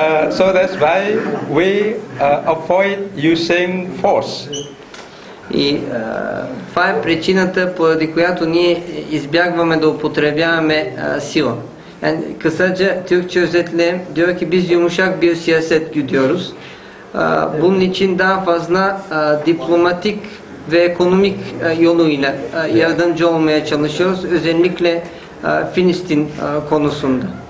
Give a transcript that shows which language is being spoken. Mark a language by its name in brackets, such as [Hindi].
[English] So that's why we avoid using force. [Bulgarian] И това е prичината, поради която ние избягваме да употребяваме sila. [Turkish] Yani kısaca Türkçe özetle diyor ki biz yumuşak bir siyaset gidiyoruz. Bunun için daha fazla diplomatik ve ekonomik yoluyla yardımcı olmaya çalışıyoruz. Özellikle Filistin konusunda.